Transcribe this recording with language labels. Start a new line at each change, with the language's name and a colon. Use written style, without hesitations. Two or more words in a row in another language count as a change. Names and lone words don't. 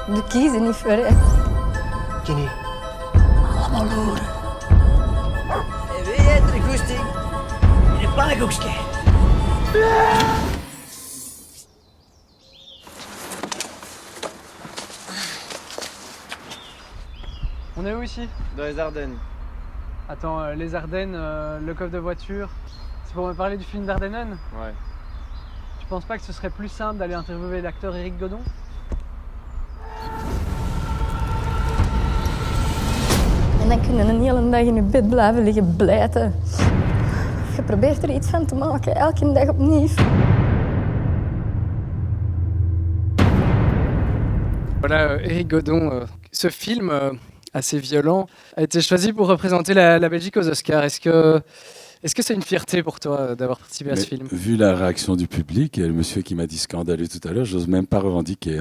Dutch: We kiezen niet voor, hè. Kenny. Allemaal loeren. En wie heeft er goesting in een pannenkoekje?
French: On est où ici? Dans les Ardennes. Attends, les Ardennes, le coffre de voiture, c'est pour me parler du film d'Ardennen? Ouais. Tu penses pas que ce serait plus simple d'aller interviewer l'acteur Éric Godon?
Dutch: En dan kun je een hele dag in je bed blijven liggen blijten. Je probeert er iets van te maken, elke dag opnieuw.
French: Voilà, Éric Godon, ce film assez violent a été choisi pour représenter la Belgique aux Oscars. Est-ce que c'est une fierté pour toi d'avoir participé à ce film? Vu la réaction du public et le monsieur qui m'a dit scandaleux tout à l'heure, j'ose même pas revendiquer.